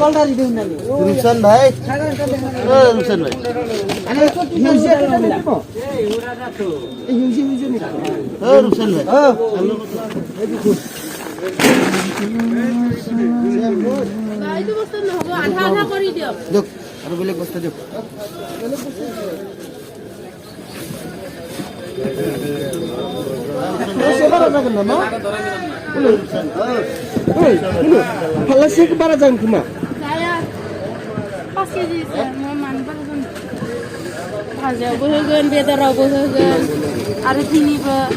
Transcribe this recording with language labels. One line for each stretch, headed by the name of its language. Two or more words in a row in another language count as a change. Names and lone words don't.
Assamese: রুকসান ভাই রুকসান ভাই এইটো বস্তু নহ'ব আধা আধা কৰি দিয়ক দিয়ক আৰু বেলেগ বস্তু দিয়ক
Bodo: बारा जागोन खोमा जाया 5 केजि मानबा होगोन भाजायावबो होगोन बेदरावबो होगोन आरो थिनिबो